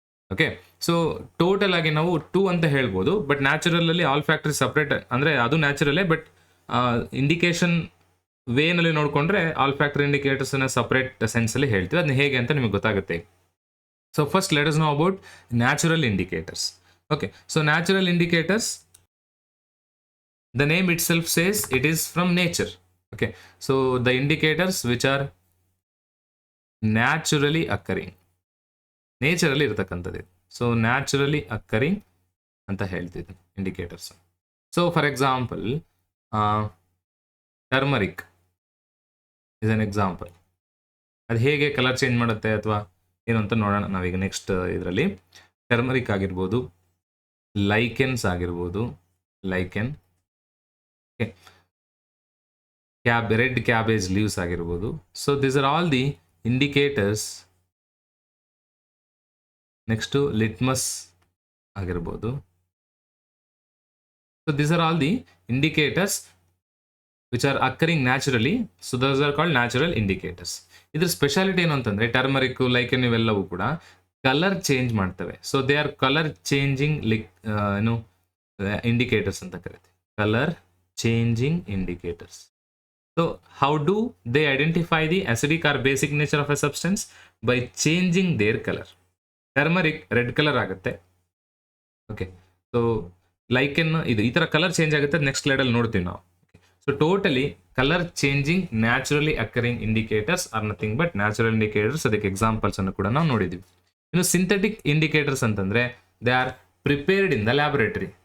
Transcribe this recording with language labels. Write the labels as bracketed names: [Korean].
[Kannada] Okay, so total ಆಗಿ ನಾವು 2 ಅಂತ ಹೇಳ್ಬೋದು. ಬಟ್ ನ್ಯಾಚುರಲ್ ಅಲ್ಲಿ ಆಲ್ಫ್ಯಾಕ್ಟರ್ ಸಪ್ರೇಟ್, ಅಂದರೆ ಅದು ನ್ಯಾಚುರಲ್ಲೇ. ಬಟ್ ಇಂಡಿಕೇಶನ್ ವೇನಲ್ಲಿ ನೋಡಿಕೊಂಡ್ರೆ ಆಲ್ಫ್ಯಾಕ್ಟರ್ ಇಂಡಿಕೇಟರ್ಸನ್ನ ಸಪ್ರೇಟ್ ಸೆನ್ಸಲ್ಲಿ ಹೇಳ್ತೀವಿ. ಅದನ್ನ ಹೇಗೆ ಅಂತ ನಿಮಗೆ ಗೊತ್ತಾಗುತ್ತೆ. [English] So first let us know about natural indicators. Okay, so natural indicators, the name itself says it is from nature. Okay, so the indicators which are naturally occurring, [Kannada] ನೇಚರಲ್ಲಿ ಇರತಕ್ಕಂಥದ್ದು. [English] so naturally occurring [Kannada] ಅಂತ ಹೇಳ್ತಿದ್ದೆ [English] Indicators. So for example turmeric is an example. [Kannada] ಅದು ಹೇಗೆ colour change ಮಾಡುತ್ತೆ ಅಥವಾ ಏನು ಅಂತ ನೋಡೋಣ ನಾವೀಗ ನೆಕ್ಸ್ಟ್ ಇದರಲ್ಲಿ. ಟರ್ಮರಿಕ್ ಆಗಿರ್ಬೋದು, ಲೈಕೆನ್ಸ್ ಆಗಿರ್ಬೋದು, ಲೈಕೆನ್, ರೆಡ್ ಕ್ಯಾಬೇಜ್ ಲೀವ್ಸ್ ಆಗಿರ್ಬೋದು. [English] So this are all the indicators. [Kannada] Next litmus ಆಗಿರ್ಬೋದು. [English] So this are all the indicators which are occurring naturally. So those are called natural indicators. [Kannada] ಇದ್ರ ಸ್ಪೆಷಾಲಿಟಿ ಏನು ಅಂತಂದರೆ turmeric, ಲೈಕೆನ್ ಇವೆಲ್ಲವೂ ಕೂಡ colour change ಮಾಡ್ತವೆ. [English] so they are colour changing ಏನು indicators [Kannada] ಅಂತ ಕರಿತೀವಿ, [English] Colour changing indicators. So how do they identify the acidic or basic nature of a substance? By changing their color. [Kannada] Turmeric red colour ಆಗುತ್ತೆ. Okay, so ಲೈಕೆನ್ ಇದು ಈ ಥರ colour change ಆಗುತ್ತೆ. Next ಸ್ಲೈಡಲ್ಲಿ ನೋಡ್ತೀವಿ ನಾವು. [English] So totally colour changing naturally occurring indicators are nothing but natural indicators. [Kannada] ಅದಕ್ಕೆ examples ಅನ್ನು ಕೂಡ ನಾವು ನೋಡಿದ್ದೀವಿ. ಇನ್ನು ಸಿಂಥೆಟಿಕ್ ಇಂಡಿಕೇಟರ್ಸ್ ಅಂತಂದರೆ [English] They are prepared in the laboratory.